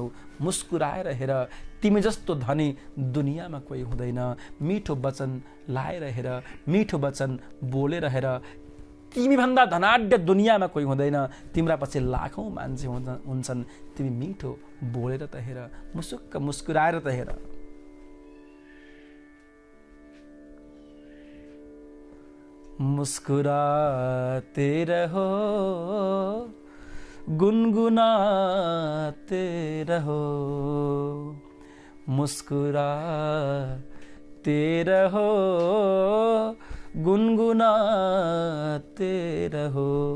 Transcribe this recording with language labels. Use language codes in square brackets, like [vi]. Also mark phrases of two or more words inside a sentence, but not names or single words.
[ne] मुस्कुराएर हेर, तिमी जस्तो धनी दुनियाँमा कोही हुँदैन। मिठो वचन लाएर हेर, मिठो वचन बोलेर हेर। तिमी भन्दा धनाढ्य दुनियाँमा कोही हुँदैन। तिम्रा पछि लाखौं मान्छे हुन्छन्। तिमी मिठो बोलेर त हेर, मुसुक्क मुस्कुराएर त हेर। [hi] मुस्कुराते रहो, गुनगुनाते रहो, मुस्कुराते रहो, गुनगुनाते रहो।